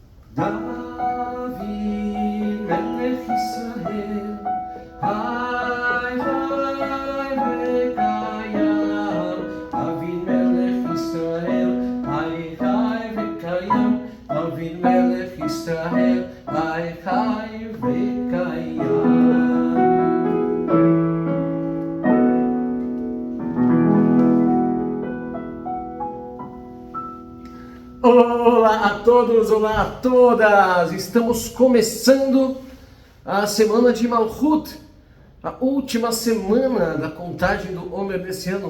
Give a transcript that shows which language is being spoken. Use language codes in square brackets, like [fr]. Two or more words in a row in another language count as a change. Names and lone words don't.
[he] דוד מלך ישראל, חי חי וקיים. דוד מלך ישראל, חי חי וקיים. דוד מלך ישראל, חי חי וקיים. [pt] Olá a todos, olá a todas! Estamos começando a semana de Malchut, a última semana da contagem do Omer desse ano.